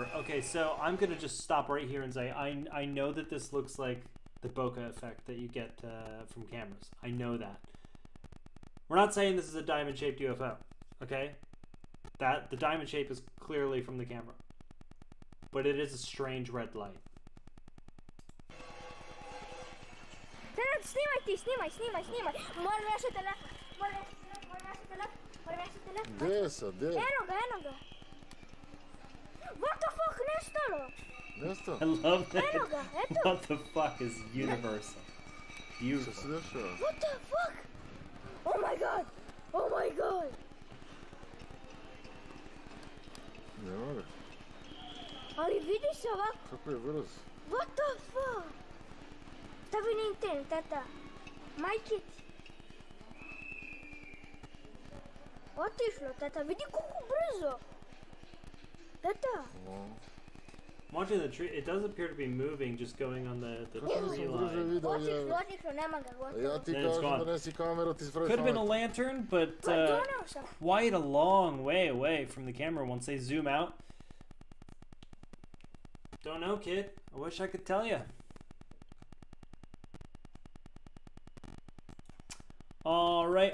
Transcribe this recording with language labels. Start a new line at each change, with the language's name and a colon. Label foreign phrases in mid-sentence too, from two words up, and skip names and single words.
English: Okay, so I'm going to just stop right here and say I know that this looks like the bokeh effect that you get from cameras. I know that. We're not saying this is a diamond-shaped UFO, okay? The diamond shape is clearly from the camera. But it is a strange red light.
Bosnian: Snimaj. Moram ja se telefon. Gdje sad, gdje? Eno ga.
English: What the fuck,
Bosnian: nestalo? Nestalo?
English: I love that.
Bosnian: Eno ga, eto.
English: What the fuck is universal? Beautiful.
Bosnian: Šta se dešava?
English: What the fuck? Oh my god.
Bosnian: Nema ga. Ali vidi se ovako. Kako je brz? What the fuck? Stavi na internet, tata. Majke ti. Otišlo, tata. Vidi koliko brzo. Tata.
English: I'm watching the tree. It does appear to be moving, just going on the tree line.
Bosnian: Otišlo, nema ga, gotovo. Ja ti
English: Then it's
Bosnian: kažem
English: gone.
Bosnian: donesi kameru, ti spravi
English: Could have been a
Bosnian: pamet.
English: lantern, but
Bosnian: Doneo sam.
English: quite a long way away from the camera once they zoom out. Don't know, kid. I wish I could tell you. All right.